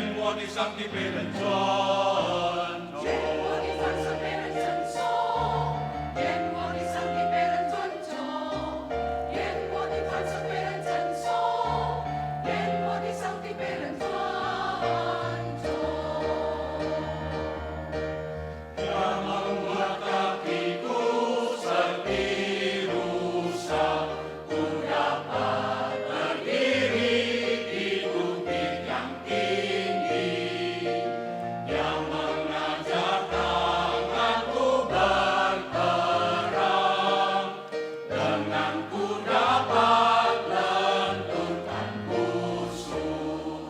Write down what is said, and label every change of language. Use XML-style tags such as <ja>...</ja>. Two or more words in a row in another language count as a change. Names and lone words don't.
<zh>我的上帝被人尊重。愿我的凡事被人称颂，愿我的上帝被人尊重，愿我的凡事被人称颂，愿我的上帝被人尊重。</zh> <id>Yang mengatakiku seperti rusa, ku dapat berdiri di bukit yang tinggi. Yang mengajar tanganku berperang, denganku dapat lenturkan musuh.</id>